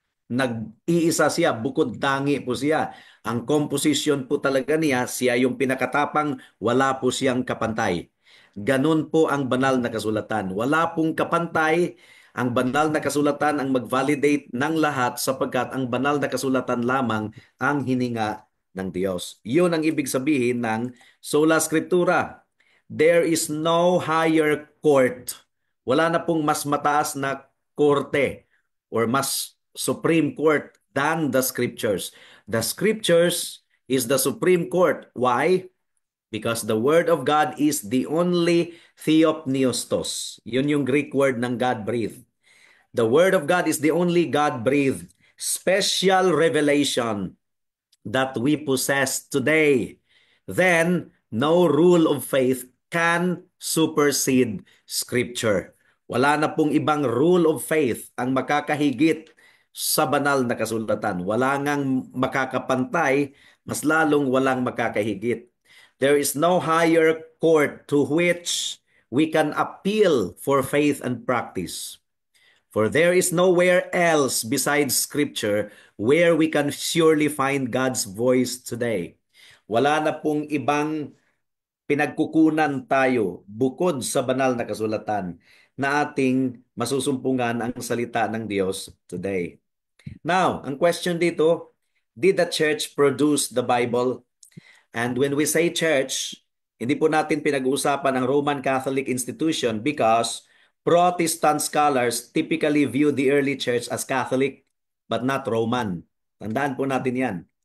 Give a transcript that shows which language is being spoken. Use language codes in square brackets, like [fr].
[tl] Nag-iisa siya, bukod tangi po siya. Ang composition po talaga niya, siya yung pinakatapang, wala po siyang kapantay. Ganun po ang banal na kasulatan. Wala pong kapantay, ang banal na kasulatan ang mag-validate ng lahat sapagkat ang banal na kasulatan lamang ang hininga ng Diyos. Yun ang ibig sabihin ng sola scriptura. [en] There is no higher court. [tl] Wala na pong mas mataas na korte [en] or mas Supreme Court than the Scriptures. The Scriptures is the Supreme Court. Why? Because the Word of God is the only theopneustos. [tl] Yun yung [en] Greek word ng God-breathed. The Word of God is the only God-breathed special revelation that we possess today. Then, no rule of faith can supersede Scripture. [tl] Wala na pong ibang rule of faith ang makakahigit sa banal na kasulatan. Wala ngang makakapantay, mas lalong walang makakahigit. [en] There is no higher court to which we can appeal for faith and practice. For there is nowhere else besides Scripture where we can surely find God's voice today. [tl] Wala na pong ibang pinagkukunan tayo bukod sa banal na kasulatan na ating masusumpungan ang salita ng Diyos today. [en] Now, ang question dito, did the church produce the Bible? And when we say church, [tl] hindi po natin pinag-uusapan ang [en] Roman Catholic institution because Protestant scholars typically view the early church as Catholic but not Roman. [tl] Tandaan po natin yan.